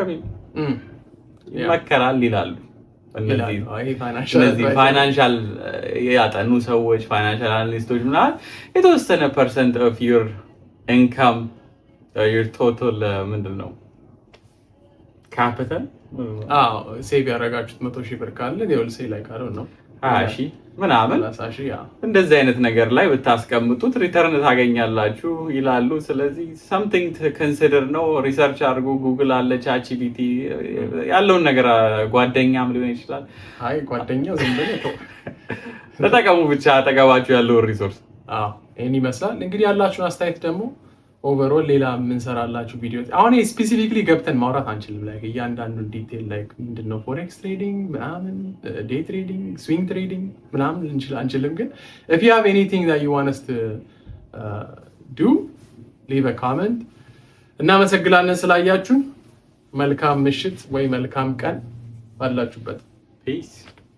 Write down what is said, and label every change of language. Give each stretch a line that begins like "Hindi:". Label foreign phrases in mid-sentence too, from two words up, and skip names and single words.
Amharic: ይመከራል ይላሉ። እነዚህ ፋይናንሻል ያጠኑ ሰዎች
English: financial analysts
Amharic: ምናምን የተወሰነ
English: percent of your income your total
Amharic: ምንድን ነው ካፒታል ሴቭ ያደረጋችሁት 100,000 ብር ካለ ሌሎሴ ላይ ካለው ነው 20,000 ምናምን እንደዚህ አይነት ነገር ላይ ብታስቀምጡት ሪተርን ታገኛላችሁ ይላሉ። ስለዚህ
English: something to consider
Amharic: ነው። ሪሰርች አድርጉ። ጉግል አለ፣ ChatGPT ያለውን ነገር ጓደኛም ሊሆን ይችላል። አይ ጓደኛው ዝም ብሎ ተጠቀሙ ብቻ አጠገባችሁ ያለውን ሪሶርስ። ይሄን ይመስላል እንግዲህ። ያላችሁን አስተያየት ደግሞ ኦቨርኦል ሌላ የምንሰራላችሁ ቪዲዮ አሁን ስፔሲፊክሊ ገብተን ማውራት አንችልም። ላይ እያንዳንዱን ዲቴል ላይ ምንድነው
English: forex trading
Amharic: ምናምን
English: day trading swing trading
Amharic: ምናምን አንችልም። ግን
English: if you have anything that you want us to do leave a comment።
Amharic: እናመሰግናለን ስላያችሁ። መልካም ምሽት ወይ መልካም ቀን ባላችሁበት። ፒስ